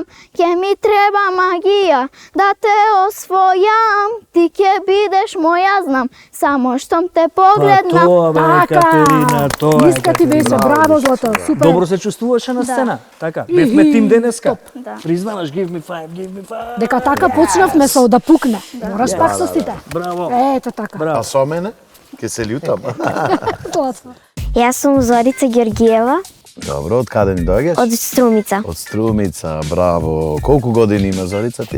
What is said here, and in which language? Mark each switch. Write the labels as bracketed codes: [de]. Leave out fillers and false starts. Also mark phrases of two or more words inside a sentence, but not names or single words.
[mk] Ке ми треба магија да те освојам, ти ке бидеш моја, знам, само штом те погледнам. Тоа бе, Екатерина, тоа е. Диска ти беше, браво, Злато, супер. Добро се чувствуваше на сцена, така. Бевме тим денеска. Да. Признаваш, [en] give me five. [mk] Дека така почнавме со да пукне. Мораш пак со сите. Браво. Ето така. А со мене? Ке се љутам. Злато. Јас сум Зорица Георгиева Добро, од каде ни доаѓаш? од Струмица. Од Струмица, браво. Колку години има Зорица ти?